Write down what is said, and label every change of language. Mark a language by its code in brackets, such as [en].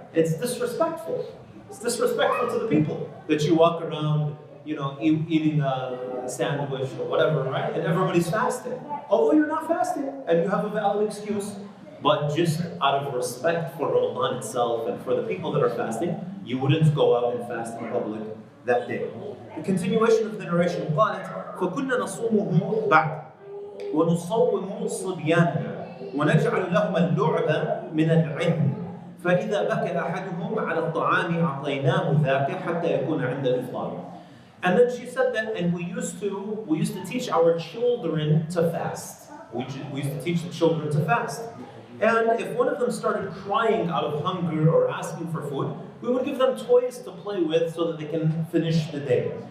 [en] It's disrespectful. It's disrespectful to the people that you walk around, eating a sandwich or whatever, right? And everybody's fasting. Although you're not fasting and you have a valid excuse, but just out of respect for Ramadan itself and for the people that are fasting, you wouldn't go out and fast in public that day. The continuation of the narration, [ar] قالت فكنا نصومه بعد ونصوم صبياننا ونجعل لهم اللعب من العلم فإذا بكى أحدهم على الطعام أعطيناه ذاك حتى يكون عند الإفطار. [en] And then she said that, and we used to teach our children to fast. We used to teach the children to fast. And if one of them started crying out of hunger or asking for food, we would give them toys to play with so that they can finish the day.